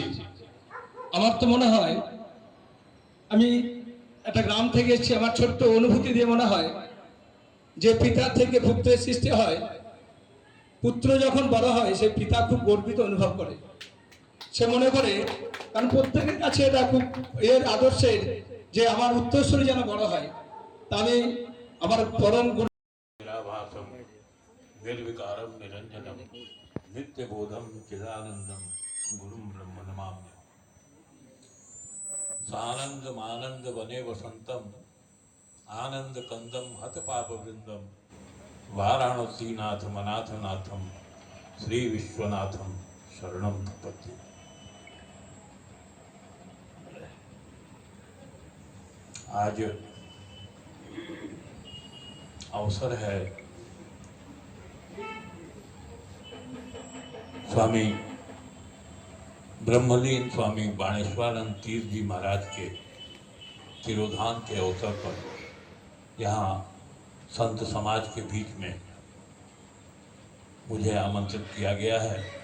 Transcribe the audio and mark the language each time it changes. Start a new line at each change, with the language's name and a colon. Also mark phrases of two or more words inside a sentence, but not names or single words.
Bangla: আমার তো মনে হয় আমি একটা গ্রাম থেকে এসেছি, আমার ছোট্ট অনুভূতি দিয়ে মনে হয় যে পিতার থেকে পুত্রের সৃষ্টি হয়, পুত্র যখন বড় হয় সে পিতা খুব গর্বিত অনুভব করে, সে মনে করে, কারণ প্রত্যেকের কাছে এটা খুব এর আদর্শের যে আমার উত্তরসূরি যেন বড় হয়। তা আমি আমার পরম গুরু
Sanskrit: निर्विकारम निरंजनम नित्य बोधम चिदानंदम गुरुम ब्रह्म नमाम्यहम्। सानंद मानंद वने वसंतम आनंद कंदम हत पाप वृंदम वाराणसी नाथ मनाथ नाथम श्री विश्वनाथम शरणम प्रपद्ये।
Hindi: आज अवसर है स्वामी ब्रह्मलीन स्वामी बाणेश्वरानंद तीर्थ जी महाराज के तिरोधान के अवसर पर यहाँ संत समाज के बीच में मुझे आमंत्रित किया गया है।